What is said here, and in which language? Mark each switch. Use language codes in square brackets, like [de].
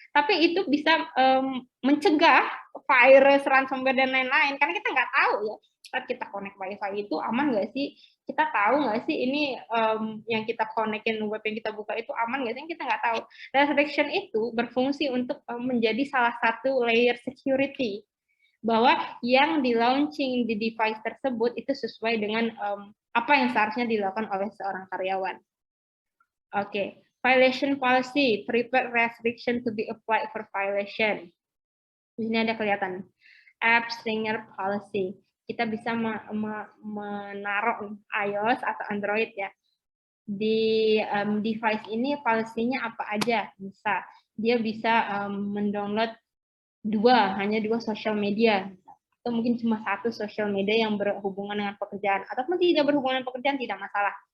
[id] Tapi itu bisa mencegah virus, ransomware dan lain-lain, karena kita nggak tahu ya saat kita connect Wi-Fi itu aman nggak sih, kita tahu nggak sih ini yang kita connectin, web yang kita buka itu aman nggak sih, kita nggak tahu. Restriction itu berfungsi untuk menjadi salah satu layer security, bahwa yang di launching di device tersebut itu sesuai dengan apa yang seharusnya dilakukan oleh seorang karyawan. [en] Oke, violation policy, prepare restriction to be applied for violation. [id] Di sini ada kelihatan app stringer policy. Kita bisa menaruh iOS atau Android ya di device ini, policy-nya apa aja. Bisa dia bisa mendownload hanya dua social media, atau mungkin cuma satu social media yang berhubungan dengan pekerjaan, ataupun tidak berhubungan dengan pekerjaan, tidak masalah.